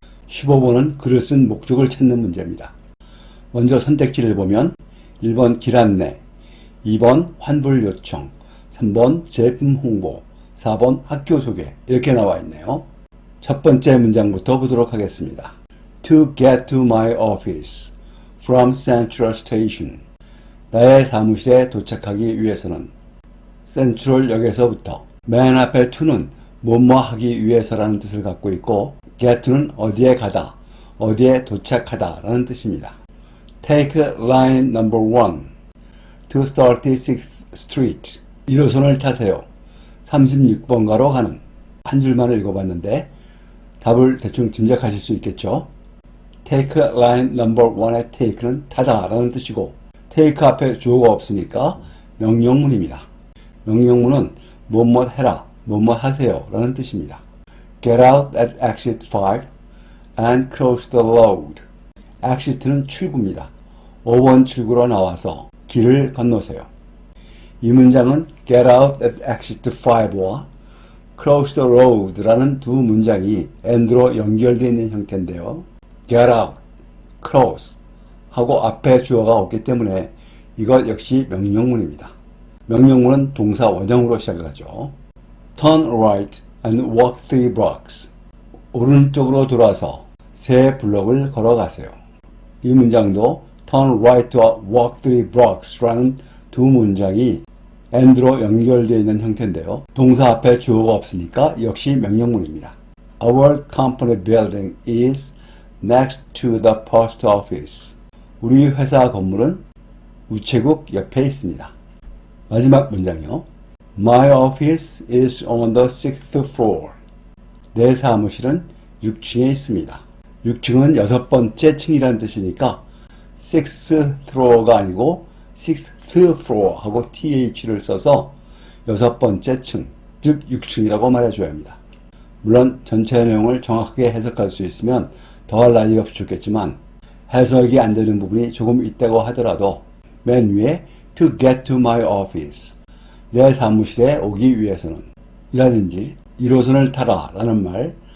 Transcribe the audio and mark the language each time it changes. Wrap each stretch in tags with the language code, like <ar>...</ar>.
<ko>15번은 글을 쓴 목적을 찾는 문제입니다. 먼저 선택지를 보면 1번 길 안내, 2번 환불 요청, 3번 제품 홍보, 4번 학교 소개 이렇게 나와 있네요. 첫 번째 문장부터 보도록 하겠습니다.</ko> <en>To get to my office from Central Station.</en> <ko>나의 사무실에 도착하기 위해서는 센트럴역에서부터 맨 앞에 to는 뭐뭐 하기 위해서라는 뜻을 갖고 있고 get to는 어디에 가다, 어디에 도착하다 라는 뜻입니다.</ko> <en>Take line number 1 to 36th Street.</en> <ko>1호선을 타세요. 36번가로 가는. 한 줄만 읽어봤는데 답을 대충 짐작하실 수 있겠죠.</ko> <en>Take line number 1</en> <ko>의 take는 타다 라는 뜻이고 take 앞에 주어가 없으니까 명령문입니다. 명령문은 뭐뭐 해라, 뭐뭐 하세요 라는 뜻입니다.</ko> <en>Get out at exit 5 and cross the road.</en> <ko>exit는 출구입니다. 5번 출구로 나와서 길을 건너세요. 이 문장은</ko> <en>get out at exit 5</en> <ko>와</ko> <en>cross the road</en> <ko>라는 두 문장이 and로 연결되어 있는 형태인데요. get out, cross 하고 앞에 주어가 없기 때문에 이것 역시 명령문입니다. 명령문은 동사 원형으로 시작을 하죠.</ko> <en>Turn right and walk 3 blocks.</en> <ko>오른쪽으로 돌아서 3 블록을 걸어가세요. 이 문장도</ko> <en>turn right</en> <ko>와</ko> <en>walk 3 blocks</en> <ko>라는 두 문장이 and로 연결되어 있는 형태인데요. 동사 앞에 주어가 없으니까 역시 명령문입니다.</ko> <en>Our company building is next to the post office.</en> <ko>우리 회사 건물은 우체국 옆에 있습니다. 마지막 문장이요.</ko> <en>My office is on the 6th floor.</en> <ko>내 사무실은 6층에 있습니다. 6층은 6번째 층이라는 뜻이니까 6th floor가 아니고 6th floor 하고 th를 써서 6번째 층, 즉 6층이라고 말해줘야 합니다. 물론 전체 내용을 정확하게 해석할 수 있으면 더할 나위 없이 좋겠지만 해석이 안 되는 부분이 조금 있다고 하더라도 맨 위에</ko> <en>to get to my office,</en> <ko>내 사무실에 오기 위해서는 이라든지 1호선을 타라 라는 말,</ko>